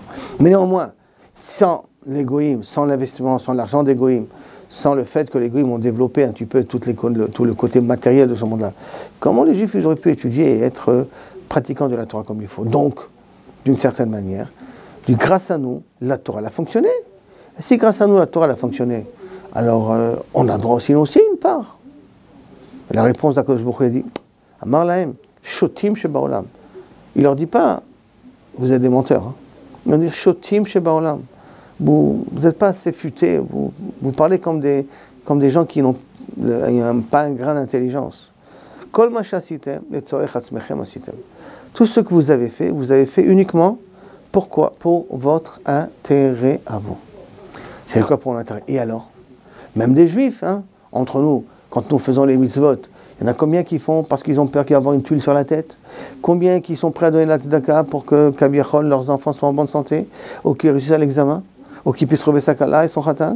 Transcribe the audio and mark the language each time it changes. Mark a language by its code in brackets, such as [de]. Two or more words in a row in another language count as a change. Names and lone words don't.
[fr] Mais néanmoins, sans les goïms, sans l'investissement, sans l'argent des goïms, sans le fait que les goïms ont développé un petit peu tout le côté matériel de ce monde-là, comment les juifs ils auraient pu étudier et être pratiquants de la Torah comme il faut? Donc, d'une certaine manière, grâce à nous, la Torah a fonctionné. Et si grâce à nous, la Torah a fonctionné, alors on a droit aussi une part. La réponse d' [he] הקדוש ברוך הוא [fr] dit, [he] אמר להם, שוטים שבעולם. [fr] Il leur dit pas, vous êtes des menteurs. Hein. Il leur dit, [he] שוטים שבעולם. [fr] Vous n'êtes pas assez futés, vous parlez comme des gens qui n'ont pas un grain d'intelligence. [he] כל מה שעשיתם, לצורך עצמכם עשיתם. [fr] Tout ce que vous avez fait uniquement, pourquoi? Pour votre intérêt à vous. C'est quoi pour l'intérêt? Et alors? Même des juifs, hein, entre nous, quand nous faisons les mitzvot, il y en a combien qui font parce qu'ils ont peur qu'il y ait avoir une tuile sur la tête? Combien qui sont prêts à donner la tzedaka pour que Kabiachol, leurs enfants soient en bonne santé, ou qu'ils réussissent à l'examen, ou qu'ils puissent trouver sa kala et son khatan?